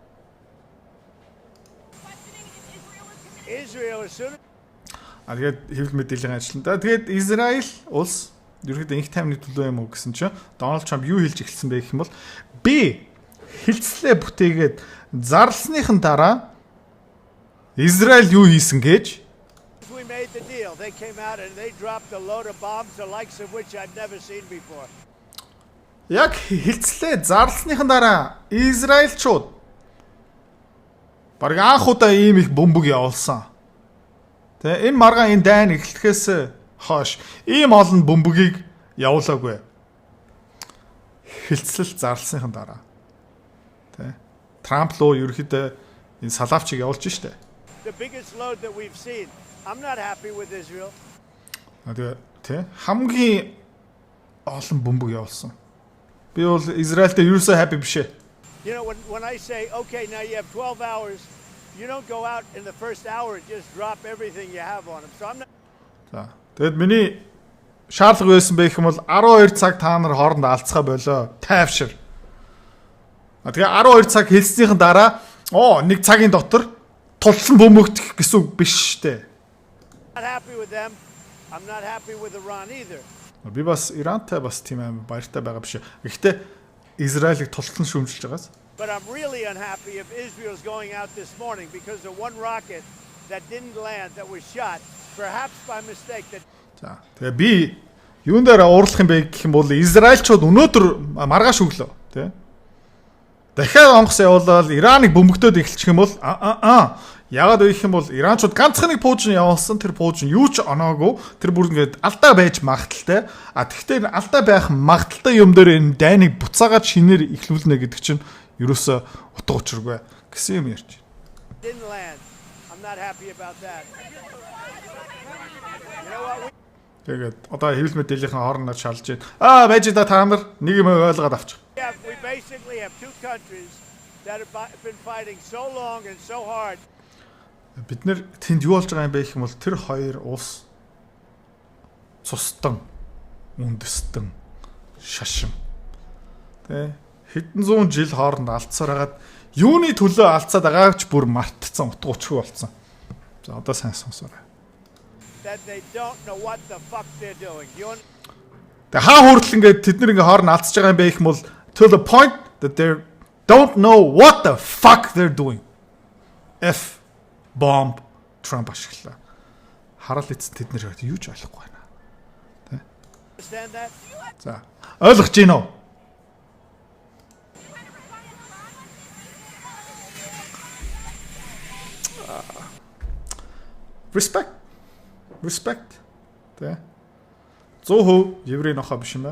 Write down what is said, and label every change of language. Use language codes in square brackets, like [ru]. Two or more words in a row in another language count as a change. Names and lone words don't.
[mn] Тэгээд хэвлэл мэдээллийн ажлаа. Тэгээд Израиль улс ерөөхдөө инх таймны төлөө юм уу гэсэн чинь Дональд Трамп юу хэлж эхэлсэн бэ гэх юм бол би хилцлээ бүтээгээд зарлсныхан дараа Израиль юу хийсэн гэж [en] made the deal. They came out and they dropped a load of bombs the likes of which I've never seen before. [mn] Яг хилцлээ зарлсныхан дараа Израильчууд бараг анх удаа ийм их бөмбөг явуулсан. Тэ энэ маргаан энэ дайн эхлэхээс хойш ийм олон бөмбөгийг явуулаагүй. Хилцэл зарлсныхан дараа. Тэ Трамп лөө ерөөхдөө энэ салаавчийг явуулж штэ. [en] The biggest load that we've seen. I'm not happy with Israel. [mn] Тэ хамгийн олон бөмбөг явуулсан. Би бол Израильтэй ерөөсөө happy биш ээ. [en] You know when I say okay now you have 12 hours you don't go out in the first hour and just drop everything you have on them. So I'm not. [mn] За. Тэгэд миний шаардлага байсан байх юм бол 12 цаг та нар хооронд алцгаа болоо. Тайвшир. Тэгээ 12 цаг хэлснийхэн дараа нэг цагийн дотор тулсан бөмбөгдөх гэсэн үг биш штэ. [en] Not happy with them. I'm not happy with Iran either. [mn] Би бас Ирантай бас тийм амар баяртай байгаа биш. Гэхдээ Израилийг тултан шүүмжилж байгаас. [en] But I'm really unhappy if Israel's going out this morning because of one rocket that didn't land that was shot perhaps by mistake that. [mn] За. Тэгээ би юун дээр уурлах юм бэ гэх юм бол Израильчууд өнөөдөр маргааш өглөө тий. Дахиад онгоц явуулаад Ираныг бөмбөгдөөд эхэлчих юм бол яагаад вэ гэх юм бол Иранчууд ганцхан нэг пуужин явуулсан тэр пуужин юу ч оноогүй тэр бүр ингээд алдаа байж магадaltaй тэгтээ алдаа байх магадaltaй юм дээр энэ дайныг буцаагаад шинээр эхлүүлнэ гэдэг чинь ерөөсө утга учиргүй гэсэн юм ярьж байна. Тэгээд одоо хэвлэл мэдээллийн хоорондоо шалж байна. Байж да та нар нэг юм ойлгоод авчих. [en] We basically have two countries that have been fighting so long and so hard. [mn] бид нэр тэнд юу болж байгаа юм бэ гэх юм бол тэр хоёр улс цустан, үндэстэн, шашин. Тэ хэдэн зуун жил хооронд алдсаар хагаад юуны төлөө алдсаад байгаагч бүр мартцсан, утга учиргүй болсон. За одоо сайн сонсоорой. [en] That they don't know what the fuck they're doing. [mn] Тэ хаа хүртэл ингээд тэд нэг хооронд алдсаж байгаа юм бэ гэх юм бол [en] to the point that they don't know what the fuck they're doing. F bomb [mn] Trump ашиглаа. Харал эцэст тэд нэр юу ч ойлгохгүй байна. Тэ? [en] Understand that? [mn] За ойлгож гин үү? Respect. Тэ? 100% еврей нохоо биш юм байна.